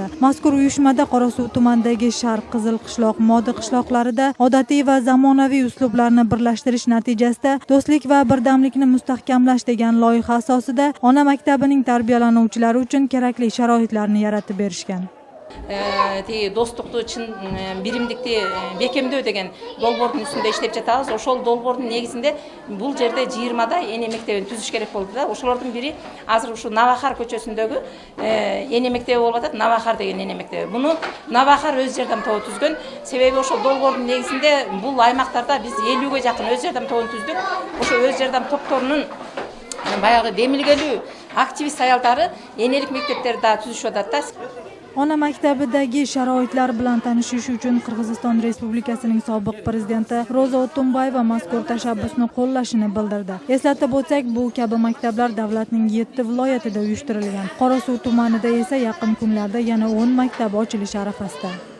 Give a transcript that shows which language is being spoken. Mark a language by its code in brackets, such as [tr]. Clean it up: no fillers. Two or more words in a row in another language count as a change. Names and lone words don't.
[uz] Mazkur uyushmada Qorasuv tumanidagi Sharq Qizil qishloq, Modi qishloqlarida odatiy va zamonaviy uslublarni birlashtirish natijasida do'stlik va birdamlikni mustahkamlash degan loyiha asosida ona maktabining tarbiyalanuvchilari uchun kerakli sharoitlarni yaratib berishgan. [ky] Достукту чын биримдикти бекемдөө деген долбоордун үстүндө иштеп жатабыз. Ошол долбоордун негизинде бул жерде 20да эне мектебин түзүш керек болду да. Ошолордун бири азыр ушу Навахар көчөсүндөгү эне мектеби болуп атат. Навахар деген эне мектеби. Буну Навахар өз жардам тобу түзгөн. Себеби ошол долбоордун негизинде бул аймактарда биз 50ге жакын өз жардам тобун түздүк. Ошо өз жардам топторунун баягы демилгелүү активист аялдары энелик мектептерди да түзүшүп атат да. [uz] Ona maktabidagi sharoitlar bilan tanishish uchun Qirg'iziston Respublikasining sobiq prezidenti Ro'za Otunbayeva mazkur tashabbusni qo'llashini bildirdi. Eslatib o'tsak, bu kabi maktablar davlatning 7 viloyatida uyushtirilgan. Qorasuv tumanida esa yaqin kunlarda yana 10 maktab ochilish arafasida.